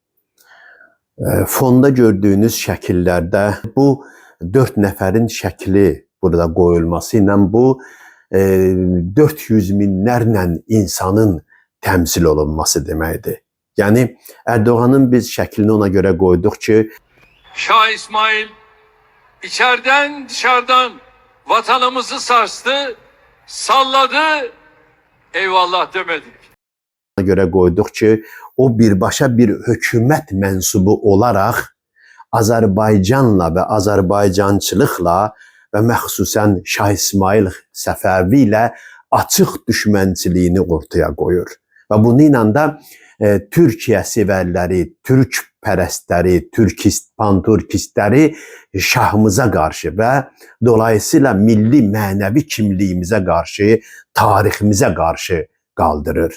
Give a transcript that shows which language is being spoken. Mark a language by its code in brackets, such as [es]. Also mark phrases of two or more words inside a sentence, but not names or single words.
[az] Fonda gördüyünüz şəkillərdə bu 4 nəfərin şəkli burada qoyulması ilə bu 400 minlərlə insanın təmsil olunması deməkdir. Yəni Erdoğan'ın biz şəklini [tr] ona göre koyduk ki Şah İsmail içeriden dışarıdan vatanımızı sarstı, salladı, eyvallah demedik. Ona göre koyduk ki o birbaşa bir hükümet mensubu olarak [az] Azərbaycanla ve Azərbaycançılıqla ve məxsusən Şah İsmail Səfəvi ilə açıq düşmənçiliyini ortaya koyur. Ve bununla da Türkiye sevərləri, Türk pərəstləri, Türkistləri şahımıza qarşı və dolayısıyla milli mənəvi kimliyimizə qarşı, tariximizə qarşı qaldırır.